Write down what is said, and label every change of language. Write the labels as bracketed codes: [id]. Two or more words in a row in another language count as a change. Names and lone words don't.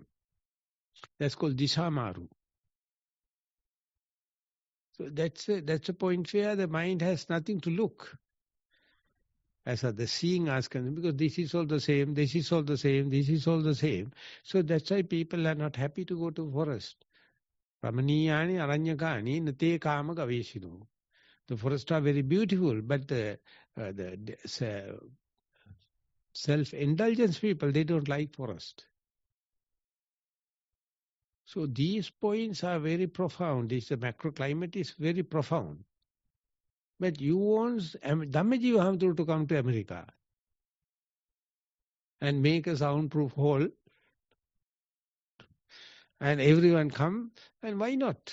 [en] That's called disamaru. So that's a point where the mind has nothing to look. As the seeing us, because this is all the same, this is all the same, this is all the same. So that's why people are not happy to go to forest. [pi] Ramaniyani aranyakani nate kama gaveshino. [en] The forests are very beautiful, but the self-indulgence people, they don't like forest. So these points are very profound. The macroclimate is very profound. But you want Dhammajiva have to come to America and make a soundproof hall, and everyone come, and why not?